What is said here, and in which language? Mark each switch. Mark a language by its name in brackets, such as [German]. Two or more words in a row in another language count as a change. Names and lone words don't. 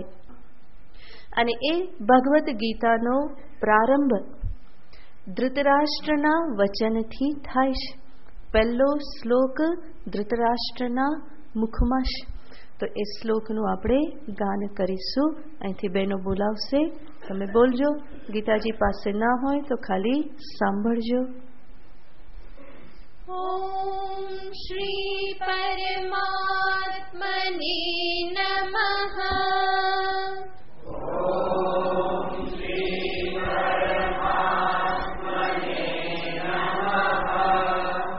[Gujarati] અને એ ભગવત ગીતાનો પ્રારંભ ધૃતરાષ્ટ્રના વચનથી થાય છે. પહેલો શ્લોક ધૃતરાષ્ટ્રના મુખમાં છે. તો એ શ્લોકનું આપણે ગાન કરીશું. અહીંથી બહેનો બોલાવશે, તમે બોલજો. ગીતાજી પાસે ના હોય તો ખાલી સાંભળજો. [Sanskrit] ॐ श्री परमात्मने नमः। ॐ श्री परमात्मने नमः।